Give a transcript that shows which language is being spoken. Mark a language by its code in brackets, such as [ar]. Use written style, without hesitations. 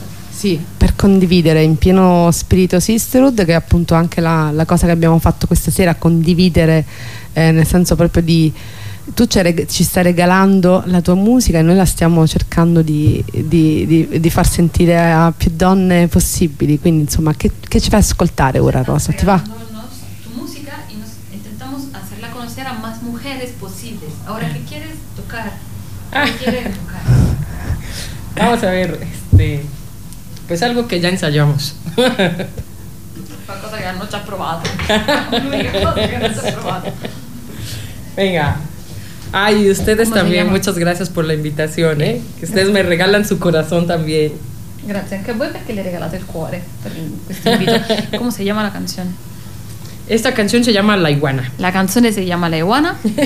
[it] Sì, per condividere in pieno spirito sisterhood, che è appunto anche la cosa che abbiamo fatto questa sera, condividere nel senso proprio di tu ci stai regalando la tua musica e noi la stiamo cercando di far sentire a più donne possibili, quindi insomma che ci fai ascoltare ora, Rosa? Ti va? [es] Tu musica e intentamos hacerla conocer a más mujeres posibles. Ahora qué quieres tocar? ¿Qué quieres tocar? Vamos a ver pues algo que ya ensayamos. [it] Qualcosa che hanno già provato. L'unica cosa che hanno già provato. [es] Venga. Ay, ustedes también, muchas gracias por la invitación, ¿eh? Que ustedes me regalan su corazón también. Gracias, [it] anche a voi perché le regalate il cuore per questo invito. [es] ¿Cómo se llama la canción? Esta canción se llama La Iguana. La canción se llama La Iguana.